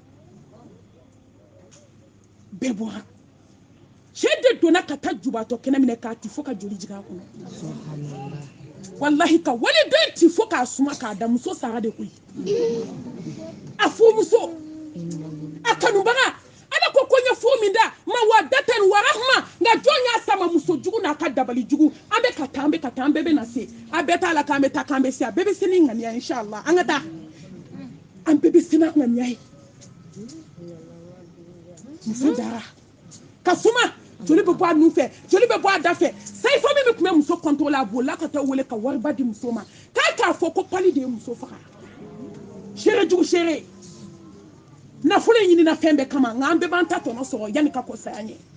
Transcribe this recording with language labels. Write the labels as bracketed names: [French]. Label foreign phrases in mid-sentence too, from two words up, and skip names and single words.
[Bambara] bɛɛ bɔra cɛ de donna ka taa jubatɔ kɛnɛ minɛ k'a ti fo ka joli jigin a kɔnɔ wallahi ka waliden ti fo k'a suma k'a da muso sara de koyi a furumuso a kanubaga ala ko ko ɲɛ furu min da ma [Arabic] مودة ورحمة [Bambara] nka jɔn y'a sama muso jugu n'a ka dabali jugu an bɛ ka taa an bɛɛ bɛ na se a bɛɛ t'a la k'an bɛ taa k'an bɛ se a bɛɛ bɛ se ni ŋaniya inshallah an ka taa an bɛɛ bɛ se n'a ŋaniya ye muso dara ka suma joli bɛ bɔ a nun fɛ joli bɛ bɔ a da fɛ sayifa min bɛ tun bɛ muso contrôler a bolila ka taa wele ka wariba di muso ma k'a fɔ ko pali de ye muso faga seere jugu seere nafolo in ɲinina fɛn bɛɛ kama nka an bɛɛ b'an ta tɔnɔ sɔrɔ yanni ka kɔsa an ye